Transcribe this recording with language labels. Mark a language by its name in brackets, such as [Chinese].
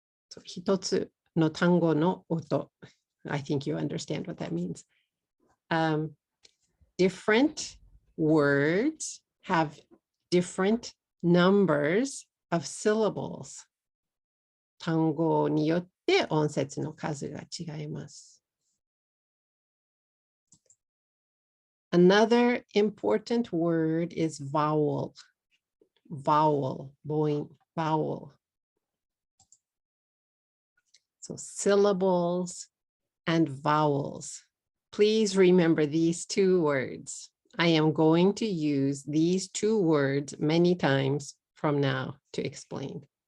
[Japanese] So, 一つの単語の音. [English] I think you understand what that means. Different words have different numbers of syllables. [Japanese] 単語によって音節の数が違います。 [English] Another important word is vowel. Vowel, vowel. So syllables and vowels. Please remember these two words. I am going to use these two words many times from now to explain.